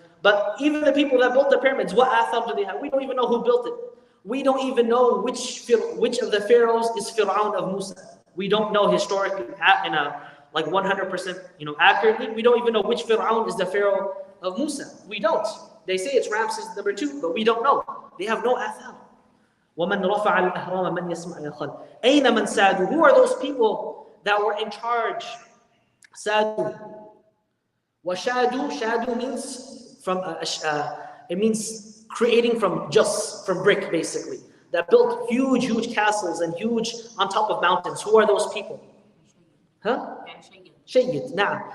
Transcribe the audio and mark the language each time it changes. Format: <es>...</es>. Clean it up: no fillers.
<en>But even the people that built the pyramids, what athar do they have? We don't even know who built it. We don't even know which of the pharaohs is Fir'aun of Musa. We don't know historically, in a 100% accurately. We don't even know which Fir'aun is the pharaoh of Musa. We don't. They say it's Ramses #2, but we don't know. They have no athar.</en> <ar>وَمَنْ رَفَعَ الْأَهْرَامَ مَنْ يَسْمَعْ يَقَلْ أَيْنَ مَنْ سَادُوا.</ar> <en>Who are those people that were in charge</en> <ar>Sadu.</ar> <en>Washadu, shadu means from it means creating from brick basically. That built huge castles and huge on top of mountains. Who are those people? Huh? Shayyid, na'am.</en>